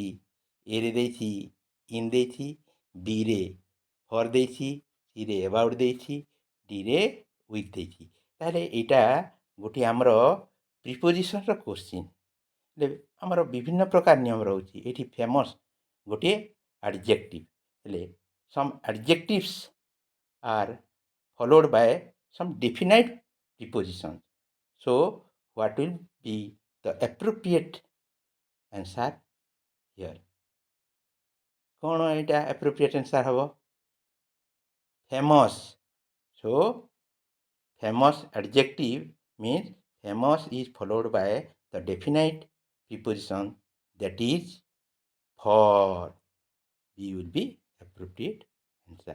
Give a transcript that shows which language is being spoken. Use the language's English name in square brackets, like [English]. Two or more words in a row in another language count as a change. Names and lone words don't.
[Odia] ଏରେ ଦେଇଛି ଇନ୍ ଦେଇଛି, ବିରେ ଫର୍ ଦେଇଛି, ସିରେ ଏବାଉଟ୍ ଦେଇଛି, ଡିରେ ୱିଥ୍ ଦେଇଛି। ତାହେଲେ ଏଇଟା ଗୋଟିଏ ଆମର ପ୍ରିପୋଜିସନ୍ର କ୍ୱେଶ୍ଚିନ୍। ହେଲେ ଆମର ବିଭିନ୍ନ ପ୍ରକାର ନିୟମ ରହୁଛି। ଏଠି ଫେମସ୍ ଗୋଟିଏ ଆଡ଼ଜେକ୍ଟିଭ୍, ହେଲେ [English] some adjectives are followed by some definite preposition. So what will be the appropriate answer here? [Odia] କ'ଣ ଏଇଟା [English] appropriate answer [Odia] ହେବ? famous. [English] So famous adjective means famous is followed by the definite preposition, that is for. B will be appropriate answer.